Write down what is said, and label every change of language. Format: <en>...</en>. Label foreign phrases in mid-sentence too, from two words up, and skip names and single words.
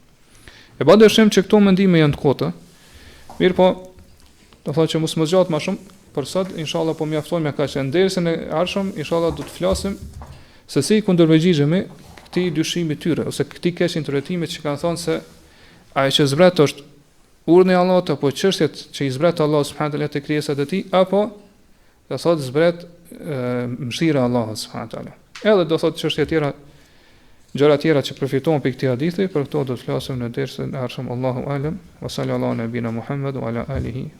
<sq>E pa dyshim që këto mendime janë të kota. Mirë po, do thotë që mos më zgjat më shumë, për sot inshallah po mjaftojmë me kaq, ndersën e ardhshëm inshallah do të flasim se si kundërpërgjigjemi këtij dyshimi tyre ose këtij keq interpretimi që kanë thënë se ajo që zbret është urdhni i Allahut apo çështjet që i zbret Allahu</sq> <ar>سبحانه تعالى</ar> <sq>te krijesat e tij, apo do thotë zbret mëshira e Allahut</sq> <ar>سبحانه تعالى.</ar> <sq>Edhe do thotë çështje tjera, gjëra tjera që përfitojnë për këtë hadithi, për këto do të flasim në dersën e ardhshëm.</sq> <ar>الله أعلم, وصلى الله على نبينا محمد وعلى آله</ar>